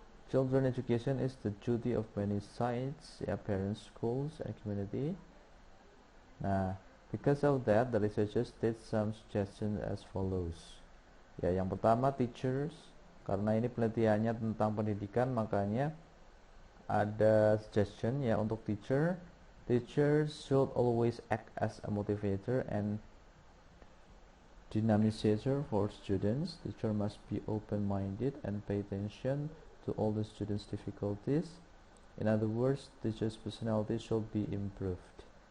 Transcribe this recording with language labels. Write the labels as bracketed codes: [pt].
[en] Children education is the duty of many sides, ya, parents, schools, and community. Nah, because of that, the researchers did some suggestions as follows. [id] Ya, yang pertama teachers, karena ini penelitiannya tentang pendidikan, makanya ada suggestion ya untuk teacher. [en] Teachers should always act as a motivator and dynamizer for students. Teacher must be open-minded and pay attention to all the students' difficulties. In other words, teacher's personality should be improved.